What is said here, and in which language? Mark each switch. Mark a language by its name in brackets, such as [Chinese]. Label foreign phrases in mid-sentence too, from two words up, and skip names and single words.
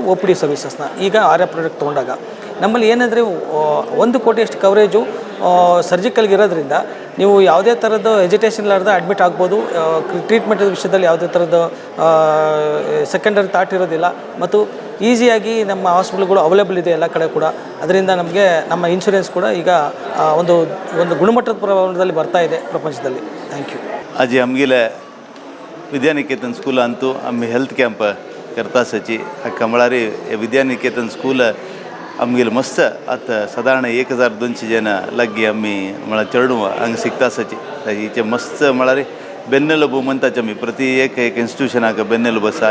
[Kannada] OPD ಸರ್ವಿಸಸ್ನ ಈಗ ಆರ್ಯ ಪ್ರಾಡಕ್ಟ್ ತೊಗೊಂಡಾಗ ನಮ್ಮಲ್ಲಿ ಏನಂದರೆ 1 ಕೋಟಿಯಷ್ಟು ಕವರೇಜು ಸರ್ಜಿಕಲ್ಗೆ ಇರೋದ್ರಿಂದ ನೀವು ಯಾವುದೇ ಥರದ ಎಜಿಟೇಷನ್ ಇಲ್ಲಾರ್ದೆ ಅಡ್ಮಿಟ್ ಆಗ್ಬೋದು. ಟ್ರೀಟ್ಮೆಂಟ್ ವಿಷಯದಲ್ಲಿ ಯಾವುದೇ ಥರದ [English] secondary thought [Kannada] ಇರೋದಿಲ್ಲ ಮತ್ತು ಈಸಿಯಾಗಿ ನಮ್ಮ ಹಾಸ್ಪಿಟಲ್ಗಳು ಅವೈಲೇಬಲ್ ಇದೆ ಎಲ್ಲ ಕಡೆ ಕೂಡ. ಅದರಿಂದ ನಮಗೆ ನಮ್ಮ ಇನ್ಶೂರೆನ್ಸ್ ಕೂಡ ಈಗ ಒಂದು ಗುಣಮಟ್ಟದ ಪ್ರಮಾಣದಲ್ಲಿ ಬರ್ತಾ ಇದೆ ಪ್ರಪಂಚದಲ್ಲಿ. [English] thank you. [Konkani] आजी आमगेले विद्यानिकेतन स्कूल अंतू आम्ही [English] health camp [Konkani] करता सची कमळारी विद्यानिकेतन स्कूल आमगेले मस्त आता साधारण 1,200 जन लग्गी आम्ही मला चढू हंग सिकता सची हिचे मस्त म्हळ्यार बेन्नेलुबू म्हणटाचे आमी प्रति एक इन्स्टिट्यूशनाक बेन्नेलुबू आसा.